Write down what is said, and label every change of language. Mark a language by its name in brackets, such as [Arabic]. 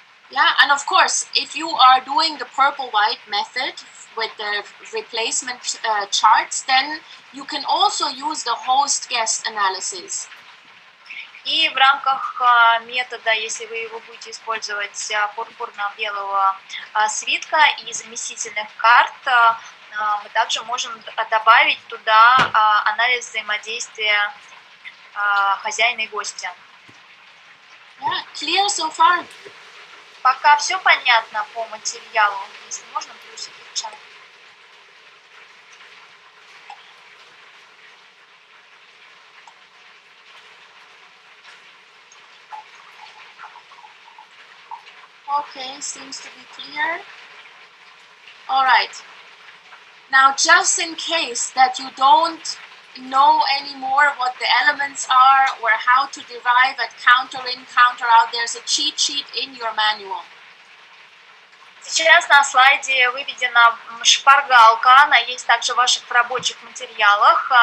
[English] Yeah, and of course, if you are doing the purple-white method with the replacement charts, then you can also use the host-guest analysis. [Russian] И в рамках метода, если вы его будете использовать пурпурно-белого свитка и заместительных карт, мы также можем добавить туда анализ взаимодействия хозяина и гостя. [English] Yeah, clear so far. [Russian] Пока все понятно по материалу, если можно, плюсики в чат. [English] Okay, seems to be clear. All right. Now, just in case that you don't know anymore what the elements are or how to derive at counter in, counter out, there's a cheat sheet in your manual. [Russian] Сейчас на слайде выведена шпаргалка, она есть также в ваших рабочих материалах.